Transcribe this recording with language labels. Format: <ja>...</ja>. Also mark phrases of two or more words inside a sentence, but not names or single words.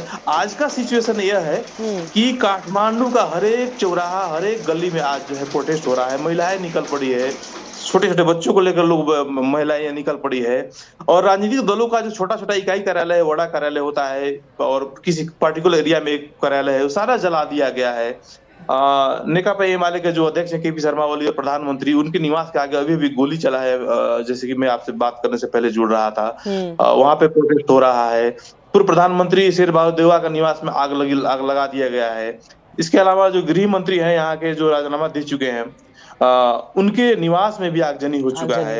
<hi>आज का सिचुएशन यह है कि काठमांडू का हर एक चौराहा, हर एक गली में आज जो है प्रोटेस्ट हो रहा है। महिलाएं निकल पड़ी है, छोटे छोटे बच्चों को लेकर लोग, महिलाएं निकल पड़ी है। और राजनीतिक दलों का जो छोटा छोटा इकाई कार्यालय है, बड़ा कार्यालय होता है, और किसी</hi> <en>particular area</en> <hi>में एक कार्यालय है, वो सारा जला दिया गया है। नेकपा एमाले के जो अध्यक्ष है केपी शर्मा ओली और प्रधानमंत्री, उनके निवास के आगे अभी भी गोली चला है। जैसे कि मैं आपसे बात करने से पहले जुड़ रहा था, वहां पे प्रोटेस्ट हो रहा है। पूर्व प्रधानमंत्री शेर बहादुर का निवास में आग लगा दिया गया है। इसके अलावा जो गृह मंत्री हैं यहाँ के, जो राजीनामा दे चुके हैं, उनके निवास में भी आगजनी हो चुका है।</hi>